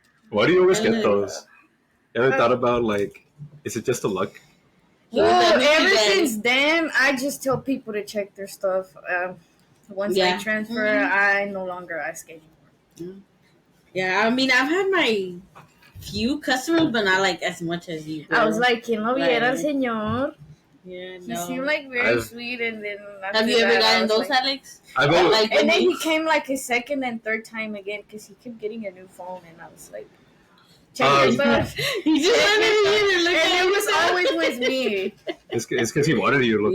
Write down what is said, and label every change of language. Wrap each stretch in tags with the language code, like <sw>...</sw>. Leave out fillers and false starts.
<en>why do you always get those? Ever thought about, like, is it just a luck? Well, ever since then, I just tell people to check their stuff. Once I transfer, I no longer ask anymore. Yeah, I mean, I've had my few customers, but not like as much as you. Girl.</en> <es>I was like, ¿Quién lo viera, señor?</es> <en>Yeah, He seemed like very sweet, and then have you ever gotten those, like, Alex? And then he came like a second and third time again because he kept getting a new phone, and I was like, check your stuff. He just wanted and it was always with me. It's because he wanted you to look</en>